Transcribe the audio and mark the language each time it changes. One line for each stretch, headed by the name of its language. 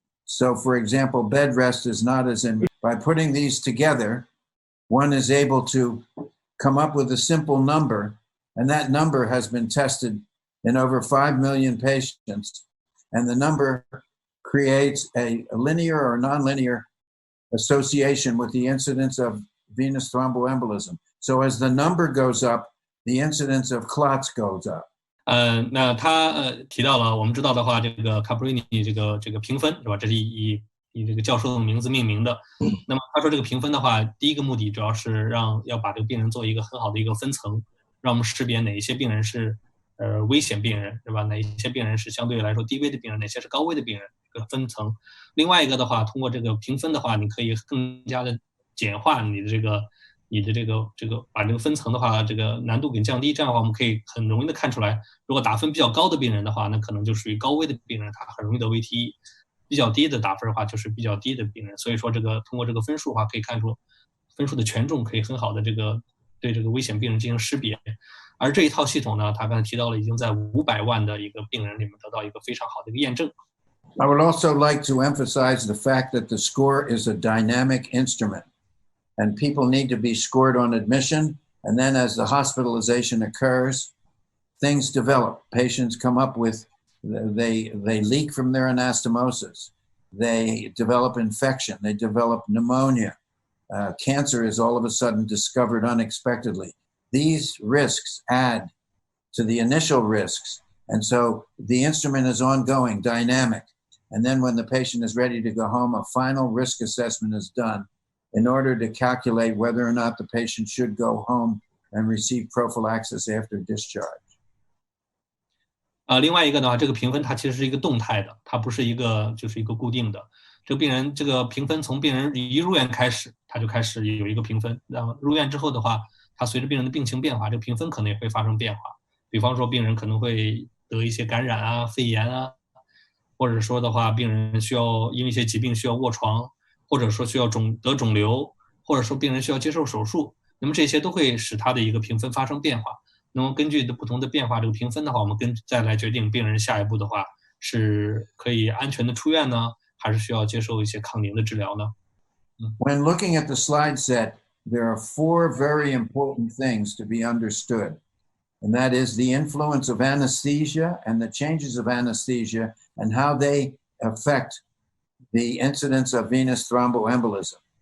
English: So for example, bed rest is not as in, by putting these together, one is able to come up with a simple number, and that number has been tested in over 5 million patients, and the number creates a linear or nonlinear association with the incidence of venous thromboembolism. So as the number goes up, the incidence of clots goes up.
Chinese: 那他提到了，我们知道的话，这个 Caprini 这个评分是吧？这是以这个教授的名字命名的。那么他说这个评分的话，第一个目的主要是要把这个病人做一个很好的一个分层，让我们识别哪一些病人是危险病人，是吧？哪一些病人是相对来说低危的病人，哪些是高危的病人，这个分层。另外一个的话，通过这个评分的话，你可以更加的简化你的这个把这个分层的话，这个难度给降低。这样的话，我们可以很容易的看出来，如果打分比较高的病人的话，那可能就属于高危的病人，他很容易得 VTE。比较低的打分的话，就是比较低的病人。所以说，通过这个分数的话，可以看出分数的权重，可以很好的对这个危险病人进行识别。而这一套系统呢，他刚才提到了，已经在500万的一个病人里面得到一个非常好的一个验证。
English: I would also like to emphasize the fact that the score is a dynamic instrument, and people need to be scored on admission, and then as the hospitalization occurs, things develop. Patients come up with, they leak from their anastomosis, they develop infection, they develop pneumonia. Cancer is all of a sudden discovered unexpectedly. These risks add to the initial risks, and so the instrument is ongoing, dynamic. And then when the patient is ready to go home, a final risk assessment is done in order to calculate whether or not the patient should go home and receive prophylaxis after discharge.
Chinese: 另外一个的话，这个评分它其实是一个动态的，它不是一个固定的。这个病人这个评分从病人一入院开始，他就开始有一个评分。然后入院之后的话，它随着病人的病情变化，这个评分可能也会发生变化。比方说，病人可能会得一些感染啊、肺炎啊，或者说的话，病人需要因为一些疾病需要卧床，或者说需要得肿瘤，或者说病人需要接受手术。那么这些都会使他的一个评分发生变化。那么根据不同的变化，这个评分的话，我们再来决定病人下一步的话是可以安全的出院呢，还是需要接受一些抗凝的治疗呢？
English: When looking at the slide set, there are 4 very important things to be understood, and that is the influence of anesthesia and the changes of anesthesia and how they affect the incidence of venous thromboembolism.